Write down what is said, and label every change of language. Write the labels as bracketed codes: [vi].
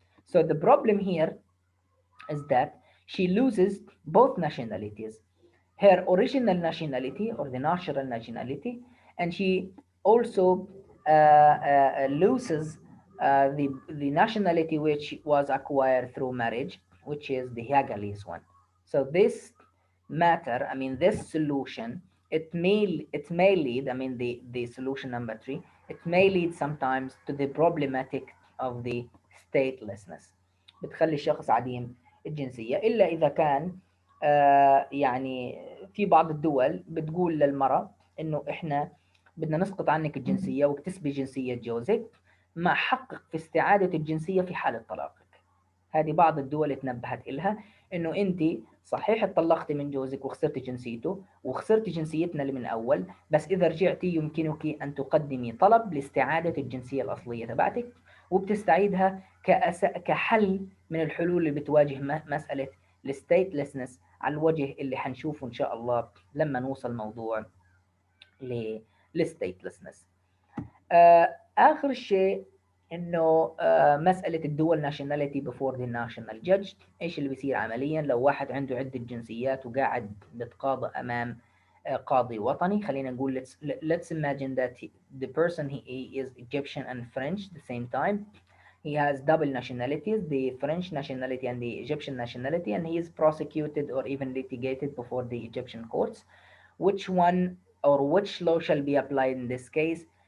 [en] So the problem here is that she loses both nationalities, her original nationality or the natural nationality, and she also loses the nationality which was acquired through marriage, which is the Hagalese one. So this matter, I mean, this solution, it may lead, I mean, the solution number three, it may lead sometimes to the problematic of the statelessness. [ar] بتخلي الشخص عديم الجنسية إلا إذا كان يعني في بعض الدول بتقول للمرأة إنه إحنا بدنا نسقط عنك الجنسية واكتسبي جنسية جوزك مع حقك في استعادة الجنسية في حالة طلاقك. هذه بعض الدول اتنبهت إلها إنه أنت صحيح اتطلقتي من جوزك وخسرتي جنسيته وخسرتي جنسيتنا اللي من أول، بس إذا رجعتي يمكنك أن تقدمي طلب لاستعادة الجنسية الأصلية تبعتك، وبتستعيدها كحل من الحلول اللي بتواجه مسألة الستيتلسنس على الوجه اللي حنشوفه إن شاء الله لما نوصل موضوع للستيتلسنس. آخر شيء إنه مسألة [en] الدول nationality before the national judge. [ar] إيش اللي بيصير عمليا لو واحد عنده عدة جنسيات وقاعد بيتقاضى أمام قاضي وطني. خلينا نقول [en] let's imagine that the person he is Egyptian and French at the same time. He has double nationalities, the French nationality and the Egyptian nationality, and he is prosecuted or even litigated before the Egyptian courts. Which one or which law shall be applied in this case?